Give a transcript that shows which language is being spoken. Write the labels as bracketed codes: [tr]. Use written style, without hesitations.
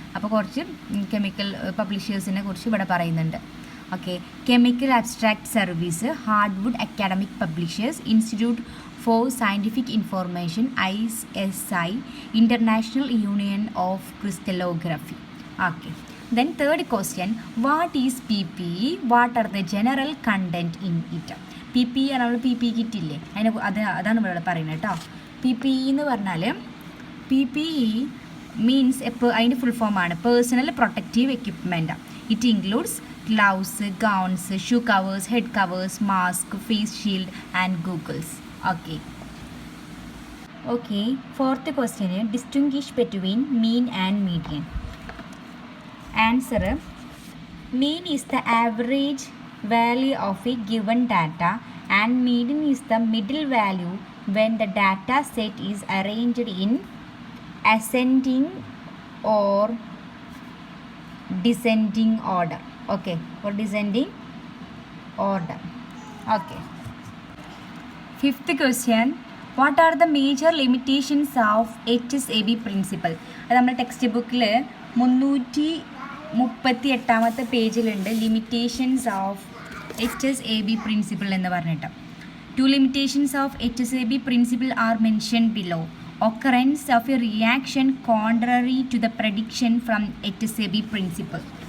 [ml] അപ്പോൾ കുറച്ച് കെമിക്കൽ പബ്ലിഷേഴ്സിനെ കുറിച്ച് ഇവിടെ പറയുന്നുണ്ട്. Okay, chemical abstract service, hardwood academic publishers, institute four scientific information, ISI, international union of crystallography. [en] Okay, then third question, what is PPE? What are the general content in it? [ml] PPE നമ്മൾ PPE കിറ്റില്ലേ, അതാണ് ഇവിടെ പറയുന്നത് കേട്ടോ. PPE എന്ന് പറഞ്ഞാൽ PPE means അതിൻ്റെ full ഫോമാണ് personal protective equipment. [en] It includes gloves, gowns, shoe covers, head covers, mask, face shield and goggles. Okay, okay, fourth question distinguish between mean and median. Answer, mean is the average value of a given data and median is the middle value when the data set is arranged in ascending or descending order. Okay, or descending order. Okay, fifth question, what are the major limitations of Hsab principle? [ml] അത് നമ്മുടെ text ബുക്കിൽ 338 പേജിലുണ്ട് limitations of HSAB principle എന്ന് പറഞ്ഞിട്ട്. [en] 2 limitations of HSAB principle are mentioned below. Occurrence of a reaction contrary to the prediction from HSAB principle.